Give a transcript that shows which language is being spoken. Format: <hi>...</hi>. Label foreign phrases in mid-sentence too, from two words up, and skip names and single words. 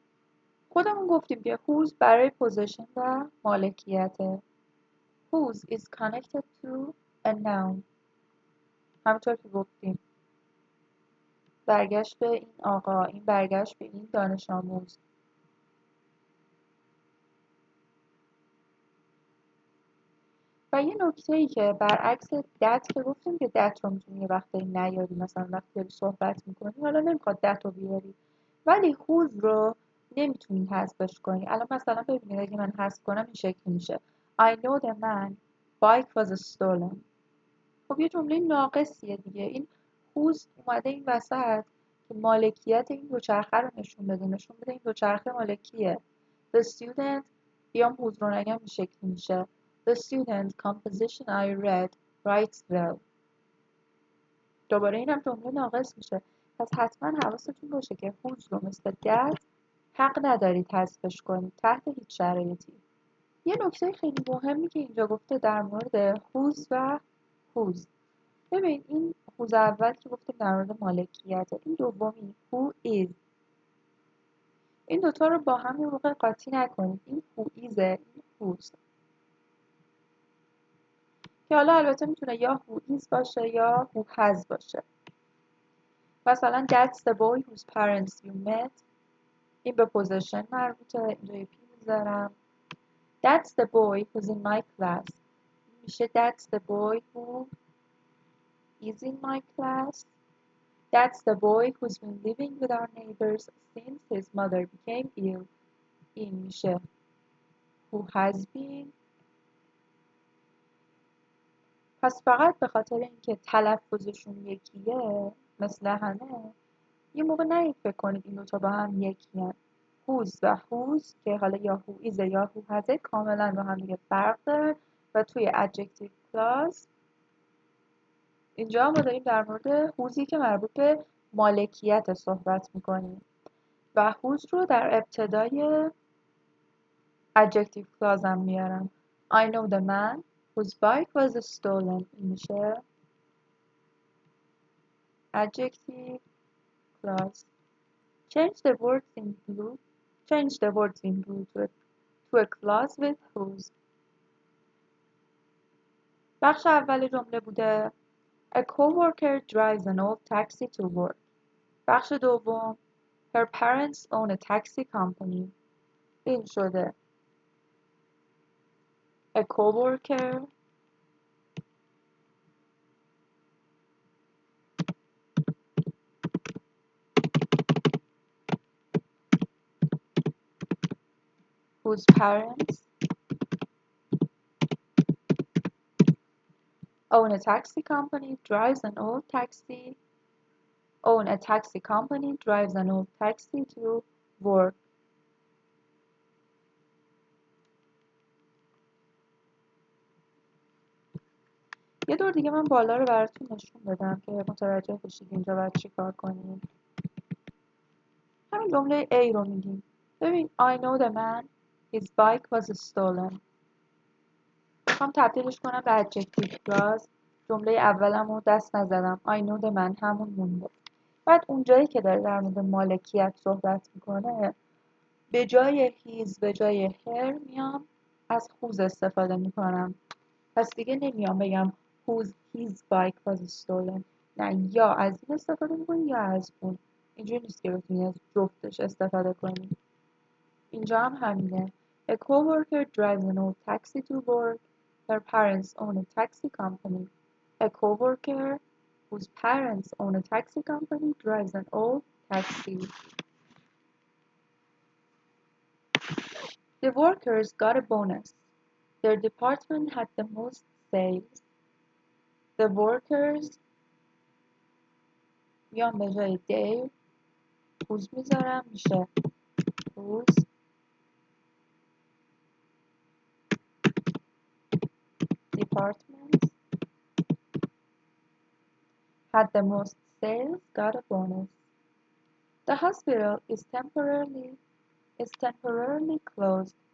<fa>خودمون گفتیم که whose برای پوزیشن و مالکیته.</fa> <en>Whose is connected to a noun.</en> <fa>همونطور که گفتیم برگشت به این آقا، این برگشت به این دانش آموز. و یه نکته‌ای که برعکس that که گفتیم که that رو میتونی یه وقتایی نیاری، مثلا وقتی داری صحبت میکنی حالا نمیخواد that رو بیاری، ولی whose رو نمیتونی حذفش کنی. الان مثلا ببینید اگه من حذف کنم این شکلی میشه</fa> <en>I know the man bike was stolen.</en> <fa>خب یه جمله ناقصیه دیگه. این whose اومده این وسط که مالکیت این دوچرخه رو نشون بده، نشون بده این دوچرخه مالکیه.</fa> <en>The student،</en> <fa>بیام whose رو نگم این شکلی میشه</fa> <en>The student composition I read writes well.</en> <fa>دوباره اینم جمله ناقص میشه. پس حتما حواستون باشه که whose رو مثل that حق ندارید حذفش کنید تحت هیچ شرایطی. یه نکته خیلی مهمی که اینجا گفته در مورد whose و whose. ببین این whose اول که گفته در مورد مالکیته، این دومی</fa> <en>who is.</en> <fa>این دوتا رو با هم یه موقع قاطی نکنید.</fa> <en>این who is،</en> <fa>این whose. که حالا البته میتونه یا</fa> <en>who is</en> <fa>باشه یا</fa> <en>who has</en> <fa>باشه.</fa> <en>مثلا that's the boy whose parents you met.</en> <fa>این به possession مربوطه، اینجا یه پی میذارم.</fa> <en>That's the boy who's in my class. میشه that's the boy who is in my class. That's the boy who's been living with our neighbors since his mother became ill.</en> <fa>این میشه</fa> <en>who has been</en> <fa>پس فقط به خاطر اینکه تلفظشون یکیه مثل همه، یه موقع نهید فکر کنید این دوتا با هم یکی هن. whose و whose که حالا یا</fa> <en>who is</en> <fa>یا</fa> <en>who has</en> <fa>کاملا با هم دیگه فرق دارن و توی</fa> <en>adjective clause</en> <fa>اینجا ما داریم در مورد whoseی که مربوط به مالکیت صحبت میکنیم و whose رو در ابتدای</fa> <en>adjective clause</en> <fa>هم میارم.</fa> <en>I know the man whose bike was stolen.</en> <fa>این میشه adjective clause.</fa> <en>Change the words in blue to a clause with whose.</en> <fa>بخش اول جمله بوده</fa> <en>A coworker drives an old taxi to work.</en> <fa>بخش دوم</fa> <en>Her parents own a taxi company.</en> <fa>این شده</fa> <en>A coworker whose parents own a taxi company drives an old taxi to work.</en> <fa>یه دور دیگه من بالا رو براتون نشون بدم که متوجه بشید اینجا باید چی کار کنیم. همین جمله A رو میگیم. ببین</fa> <en>I know the man his bike was stolen.</en> <fa>میخوام تبدیلش کنم به</fa> <en>adjective clause.</en> <fa>جمله اولم رو دست نزدم.</fa> <en>I know the man</en> <fa>همون مونده. بعد اونجایی که داره در مورد مالکیت صحبت میکنه به جای his به جای her میام از whose استفاده میکنم. پس دیگه نمیام بگم</fa> <en>his bike was stolen.</en> <fa>نه یا از این استفاده میکنی یا از اون. اینجوری نیست که بتونی از جفتش استفاده کنی. اینجا هم همینه.</fa> <en>A coworker drives an old taxi to work. Her parents own a taxi company. A coworker whose parents own a taxi company drives an old taxi. The workers got a bonus. Their department had the most sales. The workers</en> <fa>میام به جای</fa> <en>their whose</en> <fa>میذارم میشه</fa> <en>whose department had the most sales got a bonus. The hospital is temporarily closed.</en>